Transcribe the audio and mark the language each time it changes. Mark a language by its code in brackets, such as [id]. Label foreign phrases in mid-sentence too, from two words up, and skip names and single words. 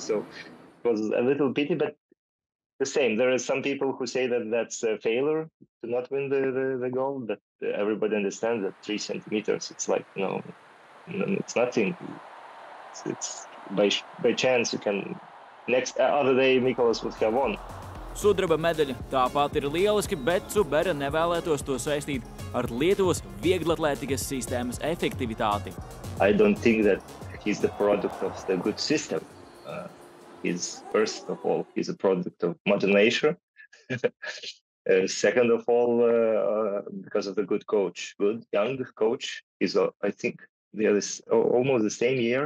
[en] So it was a little pity, but the same. There are some people who say that that's a failure to not win the gold, but everybody understands that 3 centimeters, it's like, it's nothing. It's by chance you can. Next other day, Mikolas would have won. [lv] Sudraba medaļa tāpat ir lieliski, bet Cubera nevēlētos to saistīt ar Lietuvas vieglatlētikas sistēmas efektivitāti. [en] I don't think that he's the product of the good system. He's, first of all, he's a product of Mother Nature. Second of all, because of the good coach, good young coach. He's, I think, almost the same year.